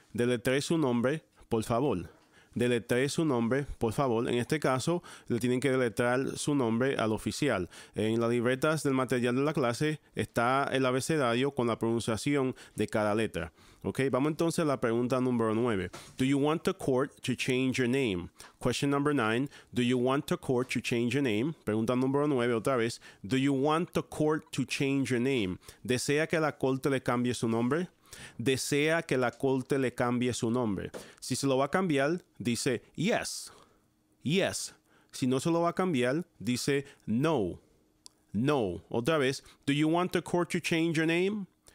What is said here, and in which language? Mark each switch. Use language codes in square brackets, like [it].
[es] Deletree su nombre, por favor. Deletree su nombre, por favor. En este caso, le tienen que deletrear su nombre al oficial. En las libretas del material de la clase está el abecedario con la pronunciación de cada letra. Ok, vamos entonces a la pregunta número 9. [en] Do you want the court to change your name? Question number 9. Do you want the court to change your name? [es] Pregunta número 9 otra vez. [en] Do you want the court to change your name? [es] ¿Desea que la corte le cambie su nombre? Desea que la corte le cambie su nombre. Si se lo va a cambiar, dice yes. Yes. Si no se lo va a cambiar, dice no. No. Otra vez. [en] Do you want the court to change your name?